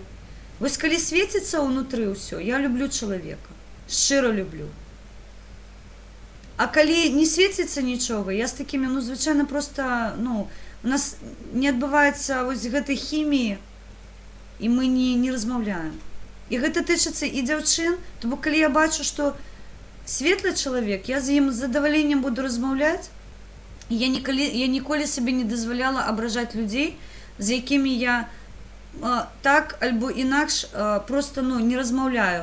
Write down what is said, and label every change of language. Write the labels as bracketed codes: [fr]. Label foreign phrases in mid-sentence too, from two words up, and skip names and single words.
[uk] Ось коли світиться внутрі все, я люблю чоловіка, щиро люблю. А коли не світиться нічого, я з такими, ну, звичайно, просто, ну, у нас не відбувається ось гэтай хімії, і ми не розмовляємо. [be] І гэта тычыцца і дзяўчын, то бок, калі я бачу, што светлы чалавек, я з ім з задаваленнем буду размаўляць, і я ніколі сабе не дазваляла абражаць людзей, з якімі я так альбо інакш просто, ну, не размаўляю.